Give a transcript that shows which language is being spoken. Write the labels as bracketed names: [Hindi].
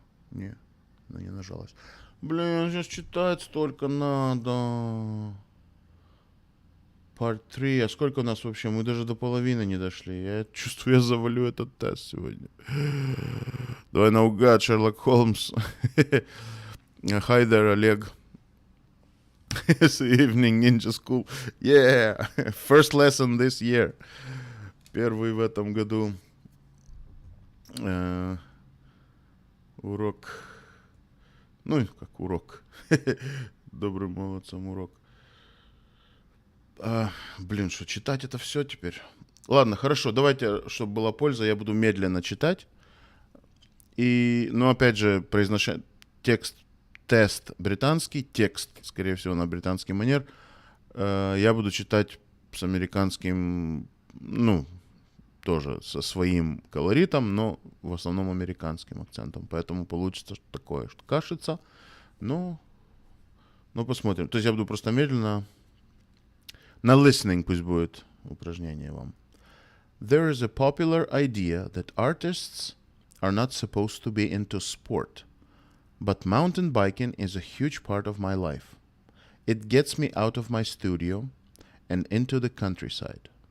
[Russian] Не, она не нажалась. Блин, сейчас читать столько надо. [English] Part 3. [Russian] А сколько у нас вообще? Мы даже до половины не дошли. Я чувствую, я завалю этот тест сегодня. Давай наугад, Шерлок Холмс. [English] Hi there, Олег. It's evening ninja school. Yeah, first lesson this year. [Russian] Первый в этом году урок. Ну, как урок. Добрым молодцам урок. Блин, что читать это все теперь? Ладно, хорошо, давайте, чтобы была польза, я буду медленно читать. И, ну, опять же, произношение тест британский, текст, скорее всего, на британский манер. Я буду читать с американским, ну, тоже со своим колоритом, но в основном американским акцентом. Поэтому получится такое, что кашица. Но посмотрим. То есть я буду просто медленно. На listening пусть будет упражнение вам. [English] There is a popular idea that artists are not supposed to be into sport. But mountain biking is a huge part of my life. It gets me out of my studio and into the countryside.